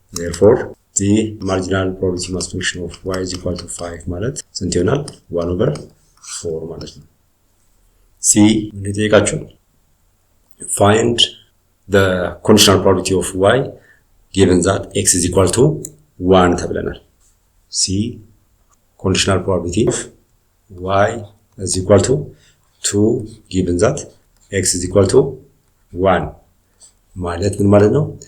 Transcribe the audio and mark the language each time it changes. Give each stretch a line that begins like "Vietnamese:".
English: Therefore, the marginal probability mass function of y is equal to 5
Amharic: ማለት ስንት ይሆናል? 1 over 4 ማለት ነው። C ምን ይጠይቃችሁ?
English: Find the conditional probability of y given that x is equal to 1
Amharic: ተብለናል።
English: C conditional probability of y is equal to 2 given that x is equal to 1
Amharic: ማለት ምን ማለት ነው?